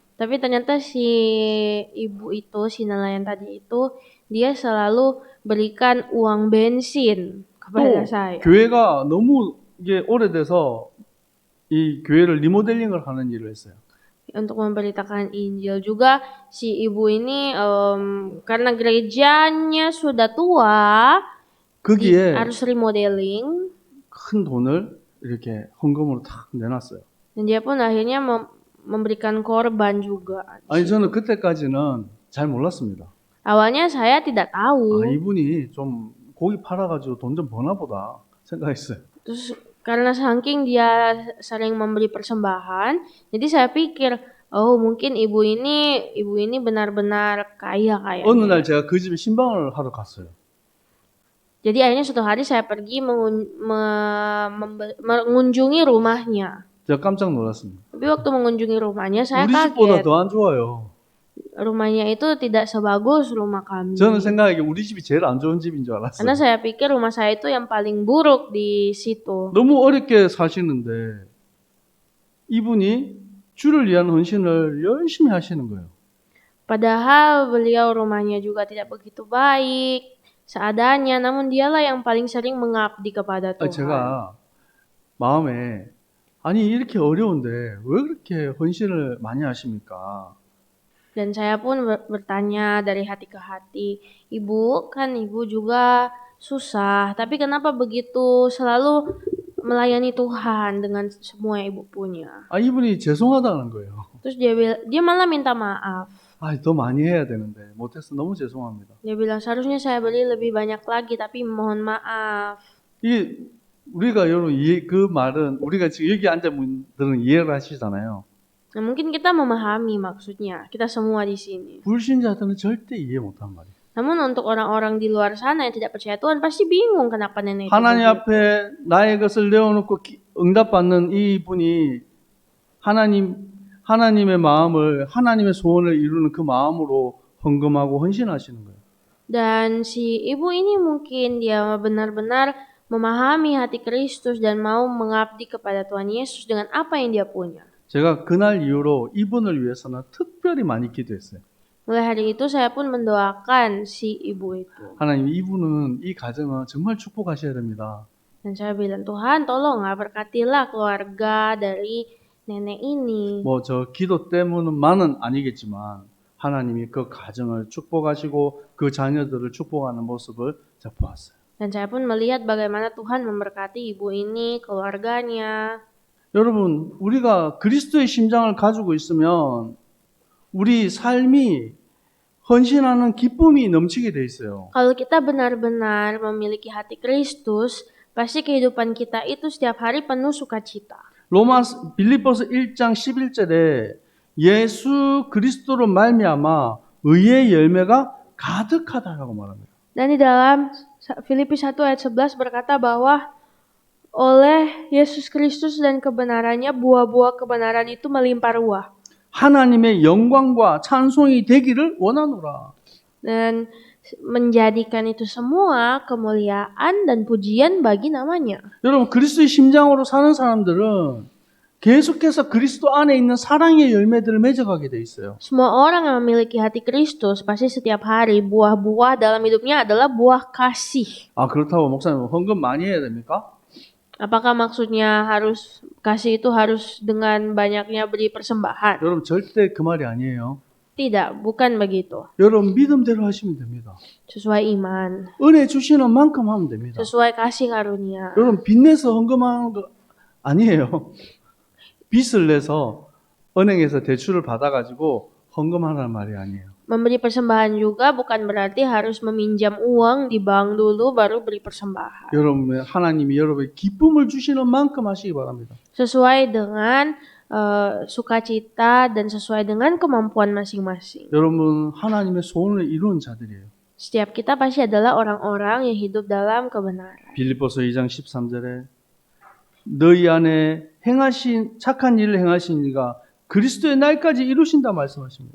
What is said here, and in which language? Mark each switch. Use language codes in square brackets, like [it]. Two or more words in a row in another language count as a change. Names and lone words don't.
[id] Tapi ternyata si ibu itu, si nelayan tadi itu, dia selalu berikan uang bensin kepada saya. [ko] 교회가 너무 이게 오래돼서 이 교회를 리모델링을 하는 일을 했어요. [id] Untuk memberitakan Injil juga si ibu ini karena gerejanya sudah tua, [ko] 거기에 [id] harus remodeling. [ko] 큰 돈을 이렇게 헌금으로 탁 내놨어요. [id] Dan dia pun akhirnya memberikan korban juga. [ko] 아니 저는 그때까지는 잘 몰랐습니다. [id] Awalnya saya tidak tahu. [ko] 이분이 좀 고기 팔아가지고 돈 좀 버나 보다 생각했어요. [id] Terus karena saking dia sering memberi persembahan, jadi saya pikir, oh mungkin ibu ini benar-benar kaya [ko] 어느 [id] kayaknya. [ko] 날 제가 그 집에 신방을 하러 갔어요. [id] Jadi akhirnya suatu hari saya pergi mengunjungi rumahnya. [ko] 제가 깜짝 놀랐습니다. [id] Tapi waktu mengunjungi rumahnya saya [ko] 우리 집보다 [id] kaget. [ko] 더 안 좋아요. [id] Rumahnya itu tidak sebagus rumah kami. [ko] 저는 생각하기에 우리 집이 제일 안 좋은 집인 줄 [id] Karena [ko] 알았어요. [id] saya pikir rumah saya itu yang paling buruk di situ. [ko] 너무 어렵게 사시는데 이분이 주를 위한 헌신을 열심히 하시는 거예요. [id] Padahal beliau rumahnya juga tidak begitu baik seadanya, namun dialah yang paling sering mengabdi kepada Tuhan. [ko] 제가 마음에 아니 이렇게 어려운데 왜 그렇게 헌신을 많이 하십니까? [id] Dan saya pun bertanya dari hati ke hati, Ibu, kan Ibu juga susah, tapi kenapa begitu selalu melayani Tuhan dengan semua yang Ibu punya? [ko] 이분이 죄송하다는 거예요. [id] Terus dia malah minta maaf. [ko] 더 많이 해야 되는데 못해서 너무 죄송합니다. [id] Dia bilang seharusnya saya beli lebih banyak lagi, tapi mohon maaf. [ko] 이 우리가 여러분 그 말은 우리가 지금 여기 앉은 분들은 이해를 하시잖아요. [id] Nah, mungkin kita memahami maksudnya, kita semua di sini. [ko] 불신자들은 절대 이해 못한 말이에요. [id] Namun untuk orang-orang di luar sana yang tidak percaya Tuhan pasti bingung kenapa nenek itu [ko] 하나님 [id] begitu. [ko] 앞에 나의 것을 내어놓고 응답받는 이분이 하나님의 마음을 하나님의 소원을 이루는 그 마음으로 헌금하고 헌신하시는 거예요. [id] Dan si ibu ini mungkin dia benar-benar memahami hati Kristus dan mau mengabdi kepada Tuhan Yesus dengan apa yang dia punya. [ko] 제가 그날 이후로 이분을 위해서는 특별히 많이 기도했어요. [id] Mulai hari itu saya pun mendoakan si ibu itu. [ko] 하나님 이분은 이 가정은 정말 축복하셔야 됩니다. [id] Dan saya bilang, Tuhan tolong berkatilah keluarga dari nenek ini. [ko] 저 기도 때문만은 아니겠지만 하나님이 그 가정을 축복하시고 그 자녀들을 축복하는 모습을 제가 보았어요. [id] Dan saya pun melihat bagaimana Tuhan memberkati ibu ini, keluarganya. [ko] 여러분, 우리가 그리스도의 심장을 가지고 있으면 우리 삶이 헌신하는 기쁨이 넘치게 돼 있어요. [id] Kalau kita benar-benar memiliki hati Kristus, pasti kehidupan kita itu setiap hari penuh sukacita. [ko] 빌립보서 1장 11절에 예수 그리스도로 말미암아 의의 열매가 가득하다라고 말합니다. [id] Dan di dalam Filipi 1 ayat 11 berkata bahwa oleh Yesus Kristus dan kebenarannya buah-buah kebenaran itu melimpah ruah. [ko] 하나님의 영광과 찬송이 되기를 원하노라. [id] Dan menjadikan itu semua kemuliaan dan pujian bagi namanya. [ko] 여러분 그리스도의 심장으로 사는 사람들은 계속해서 그리스도 안에 있는 사랑의 열매들을 맺어가게 돼 있어요. [id] Semua orang yang memiliki hati Kristus pasti setiap hari buah-buah dalam hidupnya adalah buah kasih. [ko] 그렇다고 목사님 헌금 많이 해야 됩니까? [id] Apakah maksudnya harus kasih itu harus dengan banyaknya beri persembahan? [ko] 여러분 절대 그 말이 아니에요. [id] Tidak, bukan begitu. [ko] 여러분 믿음대로 하시면 됩니다. [id] Sesuai iman, [ko] 은혜 주시는 만큼 하면 됩니다. [id] sesuai kasih karunia. [ko] 여러분 빚 내서 헌금하는 거 아니에요. 빚을 내서 은행에서 대출을 받아가지고 헌금하라는 말이 아니에요. [id] Memberi persembahan juga bukan berarti harus meminjam uang di bank dulu baru beri persembahan. [ko] 여러분 하나님이 여러분의 기쁨을 주시는 만큼 하시기 바랍니다. [id] Sesuai dengan sukacita dan sesuai dengan kemampuan masing-masing. [ko] 여러분 하나님의 소원을 이루는 자들이에요. [id] Setiap kita pasti adalah orang-orang yang hidup dalam kebenaran. [ko] 빌립보서 2장 13절에 너희 안에 착한 일을 행하신 이가 그리스도의 날까지 이루신다 말씀하십니다.